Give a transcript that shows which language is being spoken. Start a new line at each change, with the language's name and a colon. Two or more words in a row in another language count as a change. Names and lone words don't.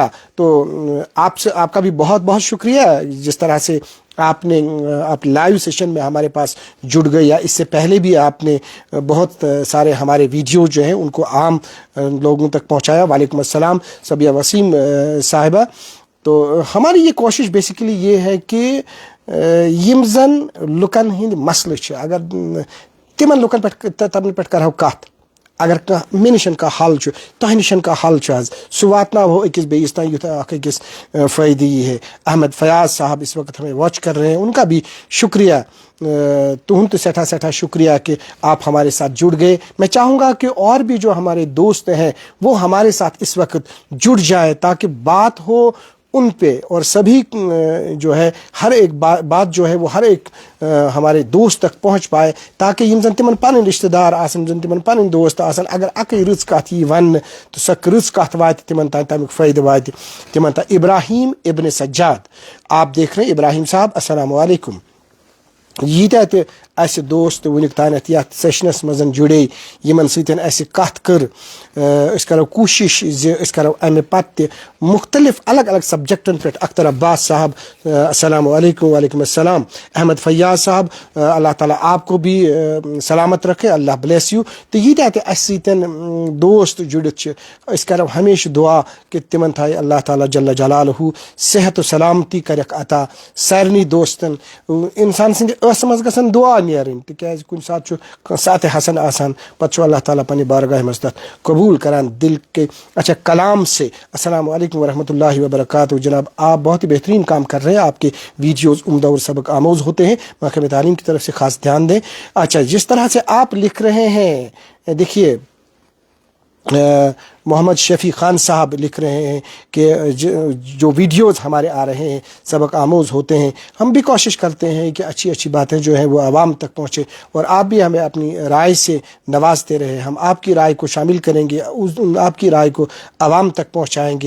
Urdu: تو آپ کا بھی بہت بہت شکریہ جس طرح سے آپ لائیو سیشن میں ہمارے پاس جڑ گئے یا اس سے پہلے بھی آپ نے بہت سارے ہمارے ویڈیو جو ہیں ان کو عام لوگوں تک پہنچایا.
Arabic: وعلیکم السلام سبیہ وسیم صاحبہ.
Urdu: تو ہماری یہ کوشش بیسیکلی یہ ہے کہ
Kashmiri: یم زن لکن ہند مسئلہ اگر تمن لکن پہ کرو کت اگر مے نشن کا حل تہ نشن کا حل سہ واتناو أکس بیس تان یوتھ أکس فائدہ یہ ہے.
Urdu: احمد فیاض صاحب اس وقت ہمیں واچ کر رہے ہیں ان کا بھی شکریہ.
Kashmiri: تہند تو سٹھا شکریہ
Urdu: کہ آپ ہمارے ساتھ جڑ گئے. میں چاہوں گا کہ اور بھی جو ہمارے دوست ہیں وہ ہمارے ساتھ اس وقت جڑ جائے تاکہ بات ہو ان پہ اور سبھی جو ہے ہر ایک بات جو ہے وہ ہر ایک ہمارے دوست تک پہنچ پائے تاکہ
Kashmiri: یم زن تمن پن رشتہ دار آسن یم زن تمن پن دوست آسن اگر اکی رٕژ کتھ یی ون تو سۄ رٕژ کتھ واتہِ تمن تام تمیُک فٲیدٕ واتہِ تمن تام.
Urdu: ابراہیم ابن سجاد آپ دیکھ رہے ہیں. ابراہیم صاحب
Arabic: السلام علیکم.
Kashmiri: ییٖتیٛاہ تہِ اَسہِ دوست وٕنیُک تانٮ۪تھ یتھ سیشنس منٛز جُڑے یِمن سۭتۍ اَسہِ کتھ کٔر أسۍ کرو کوٗشش زِ أسۍ کرو امہِ پتہٕ تہِ مختلف الگ الگ سبجیکٹن پٮ۪ٹھ.
Arabic: اختر عباس صاحب السلام علیکم. وعلیکم السلام.
Urdu: احمد فیاض صاحب اللہ تعالیٰ آپ کو بھی سلامت رکھے.
English: Allah bless you.
Kashmiri: تو ییٖتیٛاہ تہِ اَسہِ سۭتۍ دوست جُڑِتھ چھِ أسۍ کرو ہمیشہ دعا کہ تمن تھایہِ اللہ تعالیٰ
Arabic: جل جلالہ
Kashmiri: صحت و سلامتی کرٮ۪کھ عطا سارنٕے دوستن. انسان سٕنٛدِ ٲسہٕ منٛز گژھن دعا نیرٕنۍ تِکیازِ کُنہِ ساتہٕ چھُ کانٛہہ ساتہِ حسن آسان پتہٕ چھُ اللہ تعالیٰ پننہِ بارگاہ منٛز تتھ قبول کران دل کے.
Urdu: اچھا کلام سے
Arabic: السلام علیکم ورحمۃ اللہ وبرکاتہ.
Urdu: جناب آپ بہت ہی بہترین کام کر رہے ہیں. آپ کے ویڈیوز عمدہ اور سبق آموز ہوتے ہیں. محکمہ تعلیم کی طرف سے خاص دھیان دیں. اچھا جس طرح سے آپ لکھ رہے ہیں دیکھیے محمد شفیع خان صاحب لکھ رہے ہیں کہ جو ویڈیوز ہمارے آ رہے ہیں سبق آموز ہوتے ہیں، ہم بھی کوشش کرتے ہیں کہ اچھی اچھی باتیں جو ہیں وہ عوام تک پہنچے، اور آپ بھی ہمیں اپنی رائے سے نوازتے رہے، ہم آپ کی رائے کو شامل کریں گے، آپ کی رائے کو عوام تک پہنچائیں گے۔